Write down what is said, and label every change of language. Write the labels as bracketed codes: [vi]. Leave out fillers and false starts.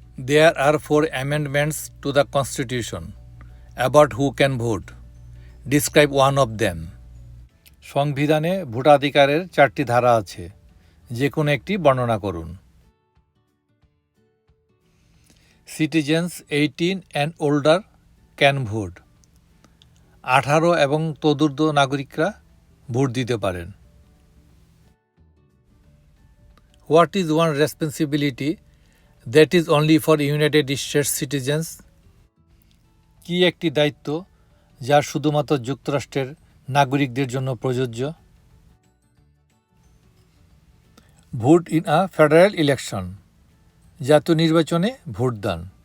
[en] There are 4 amendments to the Constitution. About who can vote. Describe one of them. [bn] সংবিধানে ভোটাধিকারের 4টি ধারা আছে, যে কোনো একটি বর্ণনা করুন। [en] Citizens 18 and older can vote. [bn] 18 এবং তদূর্ধ্ব নাগরিকরা ভোট দিতে পারেন। [en] What is one responsibility that is only for United States citizens? [bn] কি একটি দায়িত্ব যা শুধুমাত্র যুক্তরাষ্ট্রের নাগরিকদের জন্য প্রযোজ্য? [en] Vote in a federal election. [bn] জাতীয় নির্বাচনে ভোটদান।